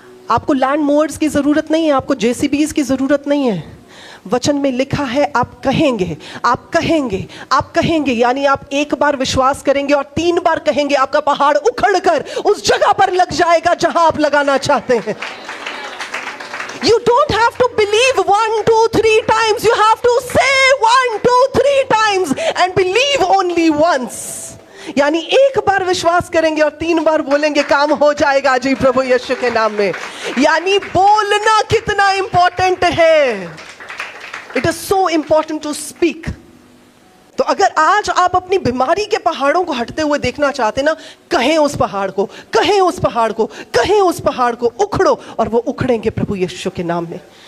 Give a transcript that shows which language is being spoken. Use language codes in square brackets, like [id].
[hi] आपको land mowers की जरूरत नहीं है, आपको जेसीबीज की जरूरत नहीं है। वचन में लिखा है आप कहेंगे, आप कहेंगे, आप कहेंगे, यानी आप 1 बार विश्वास करेंगे और 3 बार कहेंगे, आपका पहाड़ उखड़कर उस जगह पर लग जाएगा जहां आप लगाना चाहते हैं। [en] You don't have to believe 1, 2, 3 times. You have to say 1, 2, 3 times and believe only once. [hi] यानी 1 बार विश्वास करेंगे और 3 बार बोलेंगे, काम हो जाएगा जी प्रभु यीशु के नाम में। यानी बोलना कितना इंपॉर्टेंट है। [en] It is so important to speak. [hi] तो अगर आज आप अपनी बीमारी के पहाड़ों को हटते हुए देखना चाहते ना, कहें उस पहाड़ को, कहें उस पहाड़ को, कहें उस पहाड़ को, उखड़ो, और वो उखड़ेंगे प्रभु यीशु के नाम में।